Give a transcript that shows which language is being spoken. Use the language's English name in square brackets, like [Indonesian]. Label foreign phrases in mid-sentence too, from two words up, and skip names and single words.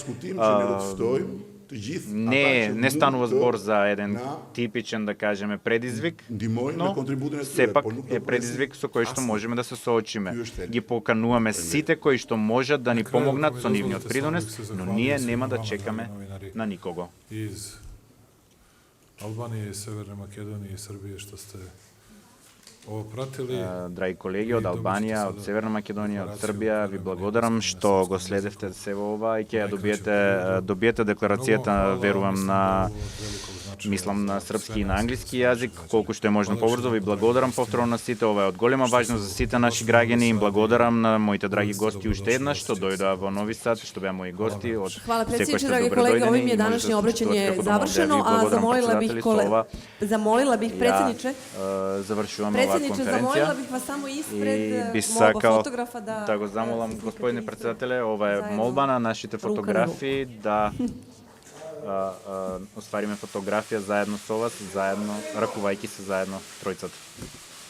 [Macedonian] Не станува збор за еден типичен, да кажеме, предизвик, но сепак е предизвик со кој што можеме да се соочиме. Ги покануваме сите кои што можат да ни помогнат со нивниот придонес, но ние нема да чекаме на никого. [Serbian] Из Албанije, Severne Makedonije i Srbije što ste ovo pratili. [Macedonian] Драги колеги од Албанија, од Северна Македонија, од Србија, ви благодарам што го следевте се во ова и ќе ја добиете декларацијата, верувам, мислам на српски и на англиски јазик, колку што е можно побрзо. Ви благодарам повторно на сите, ова е од голема важност за сите наши граѓани. Им благодарам на моите драги гости уште еднаш што дојдоа во Нови Сад, што беа мои гости од [Serbian] Hvala [Macedonian] секој [Serbian] predsjedniče, [Macedonian] што [Serbian] dragi [Macedonian] добре [Serbian] kolege, [Macedonian] дојдени. [Serbian] ovim je današnje obraćanje završeno, a zamolila bih predsjedniče, [Macedonian] завршуваме оваа конференција. [Serbian] zamolila bih vas samo [Macedonian] И [Serbian] ispred [Macedonian] би [Serbian] molba [Macedonian] сакал [Serbian] fotografa [Macedonian] да го замолам господине председателе, ова е молба на нашите фотографи да оствариме фотографија заедно со вас, заедно ракувајќи се заедно тројцата.